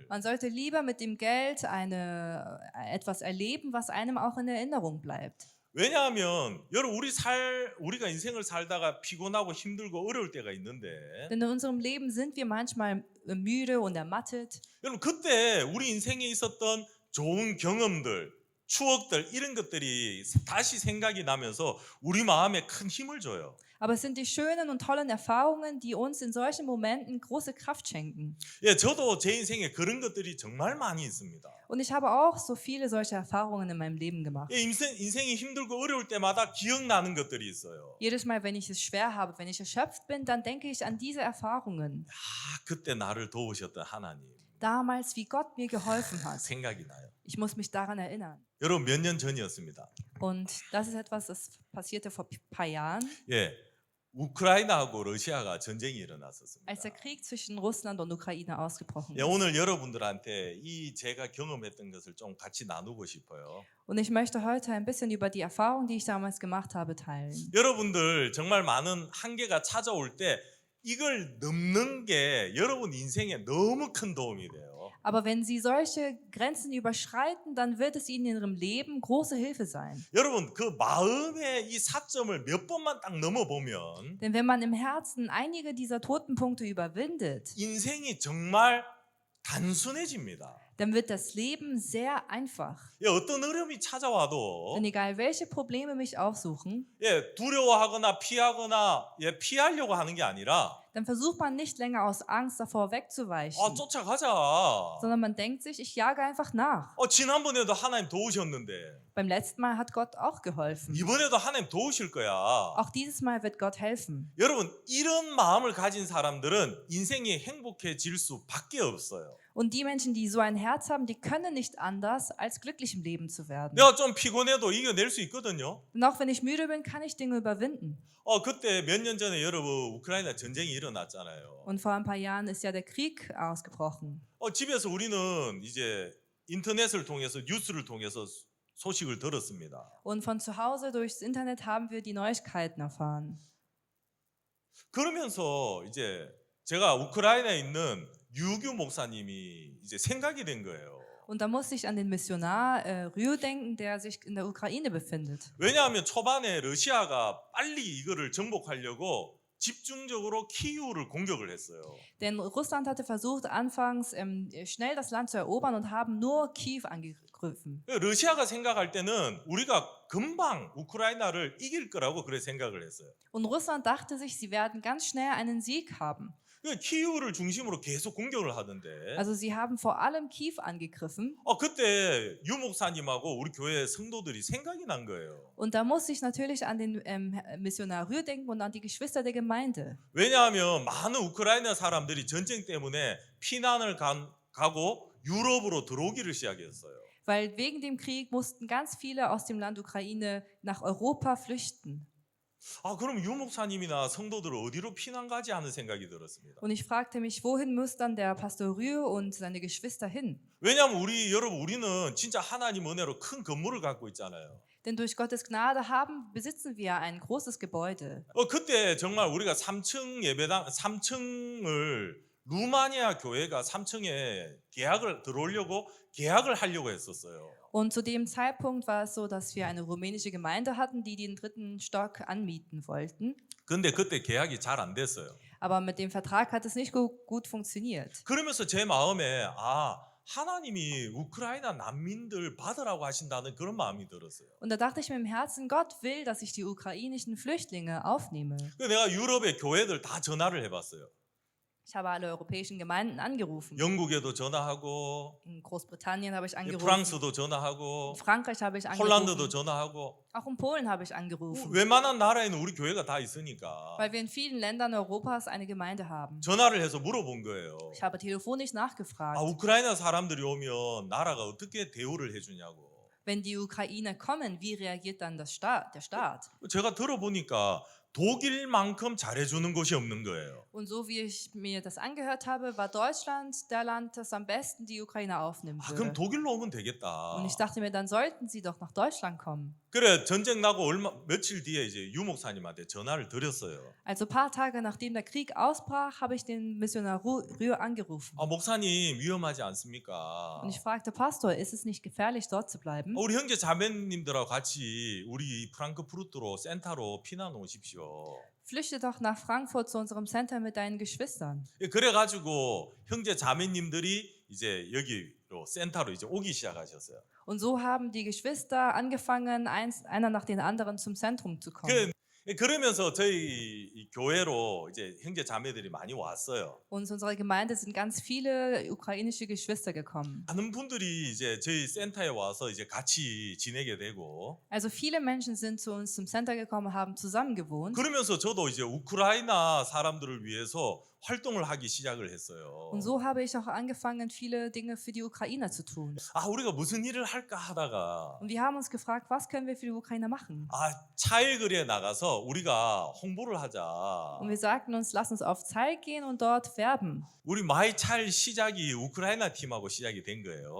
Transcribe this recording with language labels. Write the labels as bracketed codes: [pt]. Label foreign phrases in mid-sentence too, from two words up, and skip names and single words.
[de] Man sollte lieber mit dem Geld etwas erleben, was einem auch in Erinnerung bleibt. [ko] 왜냐하면 여러분 우리가 인생을 살다가 피곤하고 힘들고 어려울 때가 있는데 [de] Denn in unserem Leben sind wir manchmal müde und ermattet. [ko] 여러분 그때 우리 인생에 있었던 좋은 경험들, 추억들 이런 것들이 다시 생각이 나면서 우리 마음에 큰 힘을 줘요. [de] Aber es sind die schönen und tollen Erfahrungen, die uns in solchen Momenten große Kraft schenken. [ko] 예, 저도 제 인생에 그런 것들이 정말 많이 있습니다. [de] Und ich habe auch so viele solche Erfahrungen in meinem Leben gemacht. [ko] 예, 인생이 힘들고 어려울 때마다 기억나는 것들이 있어요. [de] Jedes Mal, wenn ich es schwer habe, wenn ich erschöpft bin, dann denke ich an diese Erfahrungen. [ko] 아, 그때 나를 도우셨던 하나님. [de] damals, wie Gott mir geholfen hat. [ko] 생각이 나요. [de] Ich muss mich daran erinnern. [ko] 여러분 몇 년 전이었습니다. [de] Und das ist etwas, das passierte vor ein paar Jahren, [ko] 예, 우크라이나하고 러시아가 전쟁이 일어났었습니다. [de] als der Krieg zwischen Russland und Ukraine ausgebrochen [ko] 예, [de] ist. [ko] 오늘 여러분들한테 이 제가 경험했던 것을 좀 같이 나누고 싶어요. [de] Und ich möchte heute ein bisschen über die Erfahrung, die ich damals gemacht habe, teilen. [ko] 여러분들 정말 많은 한계가 찾아올 때 이걸 넘는 게 여러분 인생에 너무 큰 도움이 돼요. [de] Aber wenn Sie solche Grenzen überschreiten, dann wird es Ihnen in Ihrem Leben große Hilfe sein. [ko] 여러분 그 마음의 이 사점을 몇 번만 딱 넘어보면 [de] Denn wenn man im Herzen einige dieser toten Punkte überwindet, [ko] 인생이 정말 단순해집니다. [de] dann wird das Leben sehr einfach. [ko] 예, 어떤 어려움이 찾아와도 [de] Denn egal welche Probleme mich aufsuchen, [ko] 예, 두려워하거나 피하거나 예, 피하려고 하는 게 아니라 [de] dann versucht man nicht länger aus Angst davor wegzuweichen, [ko] 쫓아가자. [de] sondern man denkt sich, ich jage einfach nach. [ko] 지난번에도 하나님 도우셨는데 [de] Beim letzten Mal hat Gott auch geholfen. [ko] 이번에도 하나님 도우실 거야. [de] Auch dieses Mal wird Gott helfen. [ko] 여러분 이런 마음을 가진 사람들은 인생이 행복해질 수밖에 없어요. [de] Und die Menschen, die so ein Herz haben, die können nicht anders, als glücklich im Leben zu werden. [ko] 내가 좀 피곤해도 이겨낼 수 있거든요. [de] Und auch wenn ich müde bin, kann ich Dinge überwinden. [ko] 그때 몇 년 전에 여러분 우크라이나 전쟁이 일어났잖아요. [de] Und vor ein paar Jahren ist ja der Krieg ausgebrochen. [ko] 집에서 우리는 이제 인터넷을 통해서 뉴스를 통해서 소식을 들었습니다. [de] Und von zu Hause durchs Internet haben wir die Neuigkeiten erfahren. [ko] 그러면서 이제 제가 우크라이나에 있는 유규 목사님이 이제 생각이 된 거예요. [de] Und da musste ich an den Missionar Ryu denken, der sich in der Ukraine befindet. [ko] 왜냐하면 초반에 러시아가 빨리 이거를 정복하려고 집중적으로 키이우를 공격을 했어요. [de] Denn Russland hatte versucht, anfangs schnell das Land zu erobern und haben nur Kiew angegriffen. [ko] 러시아가 생각할 때는 우리가 금방 우크라이나를 이길 거라고 그래 생각을 했어요. [de] Und Russland dachte sich, sie werden ganz schnell einen Sieg haben. [ko] 키이우를 중심으로 계속 공격을 하던데. [de] Also sie haben vor allem Kiew angegriffen. [ko] 그때 유 목사님하고 우리 교회 성도들이 생각이 난 거예요. [de] Und da musste ich natürlich an den Missionar Ryu denken und an die Geschwister der Gemeinde. [ko] 왜냐하면 많은 우크라이나 사람들이 전쟁 때문에 피난을 가고 유럽으로 들어오기를 시작했어요. [de] Weil wegen dem Krieg mussten ganz viele aus dem Land Ukraine nach Europa flüchten. [ko] 그럼 유 목사님이나 성도들 어디로 피난 가지 하는 생각이 들었습니다. [de] Und ich fragte mich, wohin muss dann der Pastor Ryu und seine Geschwister hin? [ko] 왜냐하면 우리는 진짜 하나님 은혜로 큰 건물을 갖고 있잖아요. [de] Denn durch Gottes Gnade besitzen wir ein großes Gebäude. [ko] 그때 정말 우리가 3층 예배당 3층을 루마니아 교회가 3층에 계약을 하려고 했었어요. [de] Und zu dem Zeitpunkt war es so, dass wir eine rumänische Gemeinde hatten, die den 3. Stock anmieten wollten. [ko] 근데 그때 계약이 잘 안 됐어요. [de] Aber mit dem Vertrag hat es nicht gut funktioniert. [ko] 그러면서 제 마음에 하나님이 우크라이나 난민들 받으라고 하신다는 그런 마음이 들었어요. [de] Und da dachte ich mir im Herzen, Gott will, dass ich die ukrainischen Flüchtlinge aufnehme. [ko] 내가 유럽의 교회들 다 전화를 해봤어요. [de] Ich habe alle europäischen Gemeinden angerufen. [ko] 영국에도 전화하고, [de] In Großbritannien habe ich angerufen. [ko] 프랑스도 전화하고, [de] In Frankreich habe ich [ko] 폴란드도 [de] angerufen. [ko] 전화하고, [de] Auch in Polen habe ich angerufen. [ko] 웬만한 나라에는 우리 교회가 다 있으니까 [de] Weil wir in vielen Ländern Europas eine Gemeinde haben. [ko] 전화를 해서 물어본 거예요. [de] Ich habe telefonisch nachgefragt. [ko] 우크라이나 사람들이 오면 나라가 어떻게 대우를 해주냐고. [de] Wenn die Ukrainer kommen, wie reagiert dann der Staat? [ko] 제가 들어보니까 독일만큼 잘해주는 곳이 없는 거예요. [de] Und so wie ich mir das angehört habe, war Deutschland der Land, das am besten die Ukrainer aufnehmen [ko] 그럼 [de] würde. [ko] 독일로 오면 되겠다. [de] Und ich dachte mir, dann sollten sie doch nach Deutschland kommen. [ko] 그래 전쟁 나고 며칠 뒤에 이제 유 목사님한테 전화를 드렸어요. [de] Also ein paar Tage nachdem der Krieg ausbrach, habe ich den Missionar Ryu angerufen. [ko] 목사님 위험하지 않습니까? [de] Und ich fragte, Pastor, ist es nicht gefährlich, dort zu bleiben? [ko] 우리 형제 자매님들하고 같이 우리 프랑크푸르트로 센터로 피난 오십시오. [de] Flüchte doch nach Frankfurt zu unserem Center mit deinen Geschwistern. [ko] 그래가지고 형제 자매님들이 이제 여기로 센터로 이제 오기 시작하셨어요. [de] Und so haben die Geschwister angefangen, einer nach den anderen zum Zentrum zu kommen. [ko] 그러면서 저희 이 교회로 이제 형제 자매들이 많이 왔어요. [de] Und zu unserer Gemeinde sind ganz viele ukrainische Geschwister gekommen. [ko] 많은 분들이 이제 저희 센터에 와서 이제 같이 지내게 되고. [de] Also viele Menschen sind zu uns zum Center gekommen, haben zusammen gewohnt. [ko] 그러면서 저도 이제 우크라이나 사람들을 위해서 활동을 하기 시작을 했어요. [de] Und so habe ich auch angefangen, viele Dinge für die Ukrainer zu tun. [ko] 아, 우리가 무슨 일을 할까 하다가 [de] Und wir haben uns gefragt, was können wir für die Ukrainer machen? [ko] 아, 차일거리에 나가서 우리가 홍보를 하자. [de] Und wir sagten uns, lass uns auf Zeit gehen und dort werben. [ko] 우리 마이 차일 시작이 우크라이나 팀하고 시작이 된 거예요.